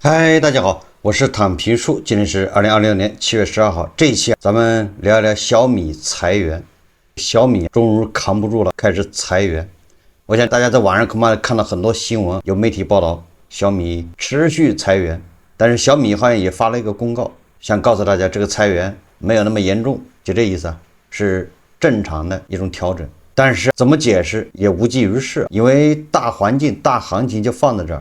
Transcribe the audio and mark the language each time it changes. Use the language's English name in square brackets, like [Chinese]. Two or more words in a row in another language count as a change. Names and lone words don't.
[Chinese] 嗨，大家好，我是躺平叔，今天是2026年7月12號。這一期咱們聊一聊小米裁員。小米終於扛不住了，開始裁員。我想大家在網上恐怕看到很多新聞，有媒體報道小米持續裁員，但是小米好像也發了一個公告，想告訴大家這個裁員沒有那麼嚴重，就這意思啊，是正常的一種調整。但是怎麼解釋也無濟於事，因為大環境、大行情就放在這兒。